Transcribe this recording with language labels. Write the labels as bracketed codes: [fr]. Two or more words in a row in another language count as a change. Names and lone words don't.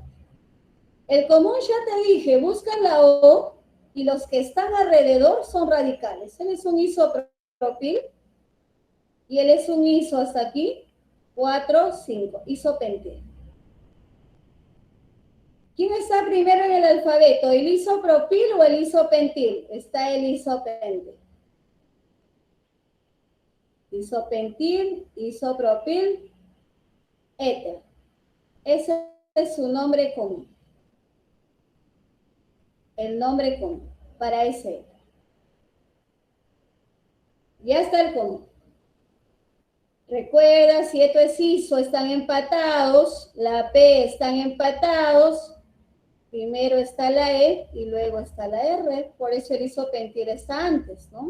[es] El común ya te dije, busca la O y los que están alrededor son radicales. Él es un isopropil y él es un iso hasta aquí, 4, 5, isopentil. ¿Quién está primero en el alfabeto? ¿El isopropil o el isopentil? Está el isopentil. Isopentil, isopropil, éter. Ese es su nombre común. El nombre común para ese éter. Ya está el común. Recuerda, si esto es iso, están empatados, la P están empatados, primero está la E y luego está la R, por eso el isopentil está antes, ¿no?